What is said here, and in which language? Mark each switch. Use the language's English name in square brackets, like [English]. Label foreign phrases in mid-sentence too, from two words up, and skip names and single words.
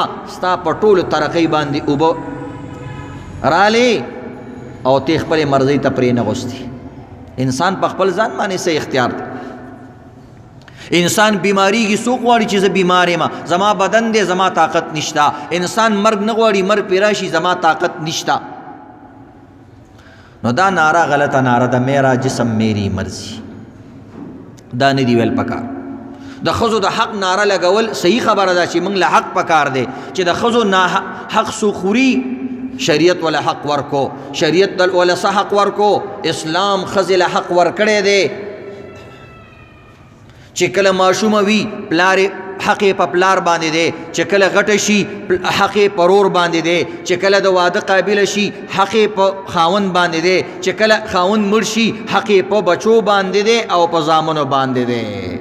[Pashto] ستا په ټولو ترقۍ باندې اوبه رالې او ته خپلې مرضۍ ته پرې نه غوستې. انسان په خپل ځان باندې څه اختیار دی؟ انسان بیماریږي، څوک غواړي چې زه بیمار یم، زما بدن دی، زما طاقت نشتا. انسان مرګ نه غواړي، مرګ پې راشي، زما طاقت نشتا. نو دا نعره غلطه نعره ده، [Urdu] میرا جسم میری مرضی. [Pashto] دا نه دی ویل پکار. د ښځو د حق نعره لګول صحیح خبره ده چې موږ له حق پکار دی چې د ښځو حق څوک خوري، شریعت ولا حق ورکو، شریعت ولا څه حق ورکو. اسلام ښځې له حق ورکړی دی چې کله ماشومه وي پلار حق په پلار باندې دی، چې کله غټه شي حق په رور باندې دی، چې کله د واده قابل شي حق په خاوند باندې دی، چې کله خاوند مړ شي حق په بچو باندې دی او په زامنو باندې دی.